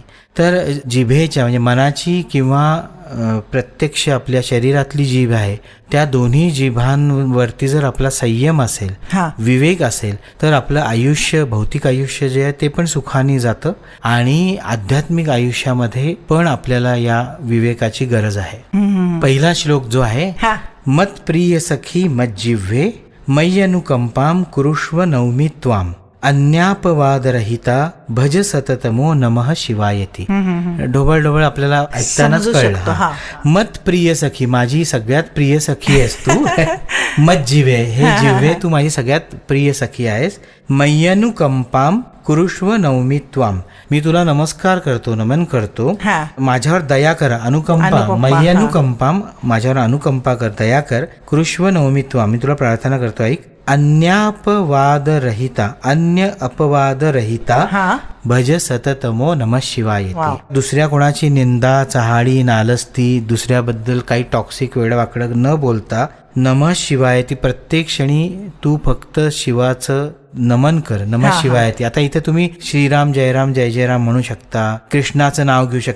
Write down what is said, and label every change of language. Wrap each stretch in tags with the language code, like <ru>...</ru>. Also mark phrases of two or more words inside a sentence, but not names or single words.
<mr>तर जिभेच्या म्हणजे मनाची किंवा प्रत्यक्ष आपल्या शरीरातली जीभ आहे त्या दोन्ही जिभांवरती जर आपला संयम असेल, विवेक असेल तर आपलं आयुष्य, भौतिक आयुष्य जे आहे ते पण सुखाने जातं आणि आध्यात्मिक आयुष्यामध्ये पण आपल्याला या विवेकाची गरज आहे. पहिला श्लोक जो आहे,</mr> <sa>मत प्रिय सखी मज्जिव्हे मय्य अनुकंपाम कुरुष्व नौमी त्वाम अन्यापवादरहिता भज सततमो नमः शिवायती.</sa> <mr>ढोबळ आपल्याला ऐकतानाच कळलं.</mr> <sa>मत प्रिय सखी,</sa> <mr>माझी सगळ्यात प्रिय सखी आहेस तू.</mr> <sa>मत जिवे,</sa> <mr>हे जिवे तू माझी सगळ्यात प्रिय सखी आहेस.</mr> <sa>मय्यनुकंपाम कुरुष्व नौमी त्वाम,</sa> <mr>मी तुला नमस्कार करतो, नमन करतो. माझ्यावर दया कर, अनुकंपा, मय्यनुकंपाम, माझ्यावर अनुकंपा कर, दया कर.</mr> <sa>कुरुष्व नौमी त्वाम,</sa> <mr>मी तुला प्रार्थना करतो, ऐक.</mr> <sa>अन्यापवाद रहिता भज सततमो नमः शिवाय.</sa> <mr>दुसऱ्या कोणाची निंदा, चहाडी, नालस्ती, दुसऱ्याबद्दल काही टॉक्सिक वेडवाकडं न बोलता</mr> <sa>नमः शिवाय</sa> <mr>ती प्रत्येक क्षणी तू फक्त शिवाचं नमन कर,</mr> <sa>नमः शिवाय.</sa> <mr>आता इथे तुम्ही श्रीराम, जयराम, जय जयराम म्हणू शकता, कृष्णाचं नाव घेऊ शकता,</mr>